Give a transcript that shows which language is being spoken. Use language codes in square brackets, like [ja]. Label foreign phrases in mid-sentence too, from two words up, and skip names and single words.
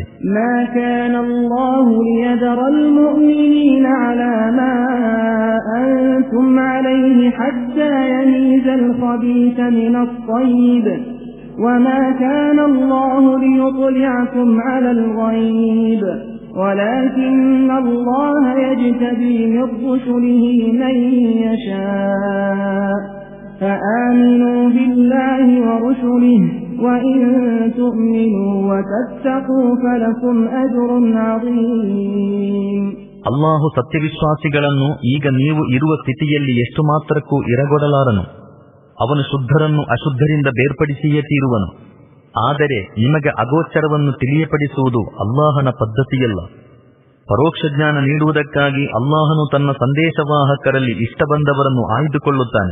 [ar] ما كان الله ليذر المؤمنين على ما أنتم عليه حتى يميز الخبيث من الطيب وما كان الله ليطلعكم على الغيب ولكن الله يجتبي من رسله من يشاء فآمنوا بالله ورسله وإن تؤمنوا وتتقوا فلكم أجر عظيم. [kn] ಅಲ್ಲಾಹು ಸತ್ಯವಿಶ್ವಾಸಿಗಳನ್ನು ಈಗ ನೀವು ಇರುವ ಸ್ಥಿತಿಯಲ್ಲಿ ಎಷ್ಟು ಮಾತ್ರಕ್ಕೂ ಇರಗೊಡಲಾರನು. ಅವನು ಶುದ್ಧರನ್ನು ಅಶುದ್ಧರಿಂದ ಬೇರ್ಪಡಿಸಿಯೇ ತೀರುವನು. ಆದರೆ ನಿಮಗೆ ಅಗೋಚರವನ್ನು ತಿಳಿಯಪಡಿಸುವುದು ಅಲ್ಲಾಹನ ಪದ್ಧತಿಯಲ್ಲ. ಪರೋಕ್ಷ ಜ್ಞಾನ ನೀಡುವುದಕ್ಕಾಗಿ ಅಲ್ಲಾಹನು ತನ್ನ ಸಂದೇಶವಾಹಕರಲ್ಲಿ ಇಷ್ಟ ಬಂದವರನ್ನು ಆಯ್ದುಕೊಳ್ಳುತ್ತಾನೆ.